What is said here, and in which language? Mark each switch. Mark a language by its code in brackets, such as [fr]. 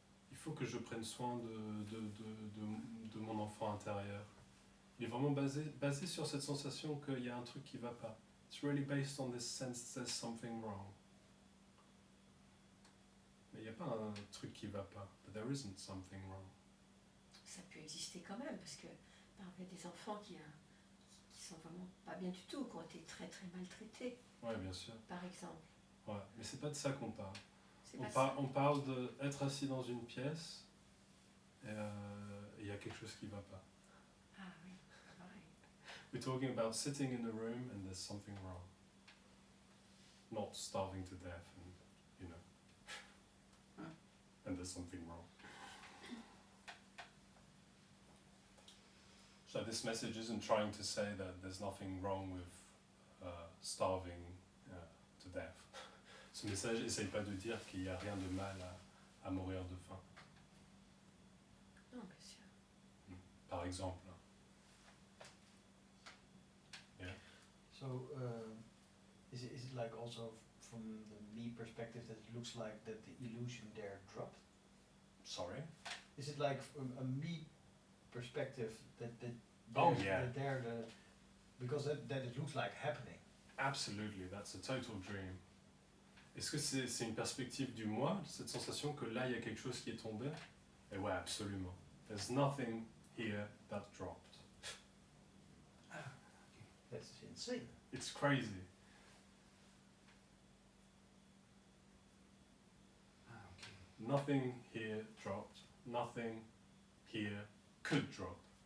[fr] Il faut que je prenne soin de mon enfant intérieur. Il est vraiment basé sur cette sensation qu'il y a un truc qui ne va pas. [en] It's really based on this sense that there's something wrong. [fr] Mais il n'y a pas un truc qui ne va pas. [en] But there isn't something wrong. [fr] Ça peut exister quand même, parce que il y a des enfants qui sont vraiment pas bien du tout, qui ont été très très maltraités, Oui, bien sûr. par exemple. Ouais, mais c'est pas de ça qu'on parle. C'est pas ça. On parle d'être assis dans une pièce et il y a quelque chose qui ne va pas. Ah oui, pareil. [en] We're talking about sitting in a room and there's something wrong. Not starving to death and, you know, and there's something wrong. So this message isn't trying to say that there's nothing wrong with starving to death. [fr] Ce message n'essaye pas de dire qu'il n'y a rien de mal à mourir de faim, Non, bien sûr. par exemple. [en] So, is it like also from the me perspective that it looks like that the illusion there dropped? Sorry? Is it like from a me perspective that Oh, yeah. because that it looks like happening? Absolutely, that's a total dream. [fr] Est-ce que c'est une perspective du moi, cette sensation que là il y a quelque chose qui est tombé? Et ouais, absolument. [en] There's nothing here that dropped. That's insane. It's crazy. Nothing here dropped. Nothing here could drop.